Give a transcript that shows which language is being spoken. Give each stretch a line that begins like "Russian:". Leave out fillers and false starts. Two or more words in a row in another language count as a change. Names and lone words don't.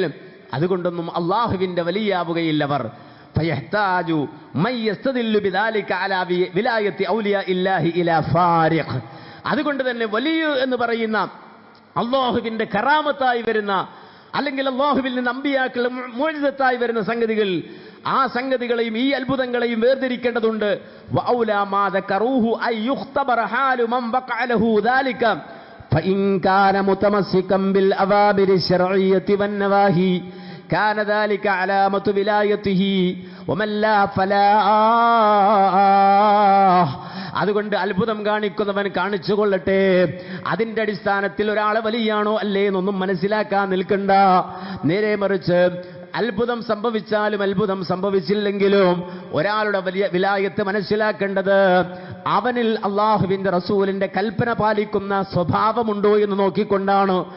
Malayalam: അതുകൊണ്ടൊന്നും അള്ളാഹുവിന്റെ വലിയാവുകയില്ലവർ. അതുകൊണ്ട് തന്നെ വലിയ എന്ന് പറയുന്ന അള്ളാഹുവിന്റെ കറാമത്തായി വരുന്ന, അല്ലെങ്കിൽ അള്ളാഹുവിൽ നിന്ന് അമ്പിയാക്കളുടെ മുഅ്ജിസത്തായി വരുന്ന സംഗതികൾ, ആ സംഗതികളെയും ഈ അത്ഭുതങ്ങളെയും വേർതിരിക്കേണ്ടതുണ്ട്.
Arabic: فإن كان متمسكا بالأوامر الشرعية والنواهي كان ذلك علامة ولايته ومن لا فلا.
Malayalam: അതുകൊണ്ട് അത്ഭുതം കാണിക്കുന്നവൻ കാണിച്ചു കൊള്ളട്ടെ. അതിന്റെ അടിസ്ഥാനത്തിൽ ഒരാളെ വലിയാണോ അല്ലേ എന്നൊന്നും മനസ്സിലാക്കാൻ നിൽക്കണ്ട. നേരെ മറിച്ച് അത്ഭുതം സംഭവിച്ചാലും അത്ഭുതം സംഭവിച്ചില്ലെങ്കിലും ഒരാളുടെ വലിയ വിലായത്ത് മനസ്സിലാക്കേണ്ടത് അവനിൽ അള്ളാഹുവിന്റെ റസൂലിന്റെ കൽപ്പന പാലിക്കുന്ന സ്വഭാവമുണ്ടോ എന്ന് നോക്കിക്കൊണ്ടാണ്.